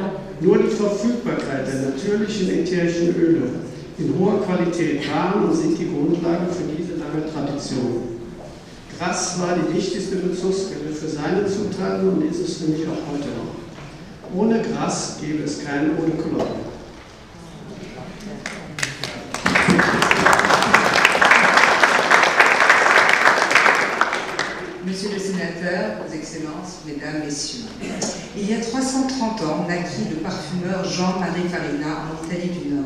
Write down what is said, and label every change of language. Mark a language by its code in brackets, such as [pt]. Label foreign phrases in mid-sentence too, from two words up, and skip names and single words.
[de] Nur die Verfügbarkeit der natürlichen ätherischen Öle in hoher Qualität waren und sind die Grundlage für diese lange Tradition. Gras war die wichtigste Bezugsquelle für seine Zutaten und ist es für mich auch heute noch. Ohne Gras gäbe es keinen Eau de Cologne. [fr] Monsieur le Sénateur, Vos Excellences, Mesdames, Messieurs, il y a 330 ans naquit le parfumeur Jean-Marie Farina en Italie du Nord.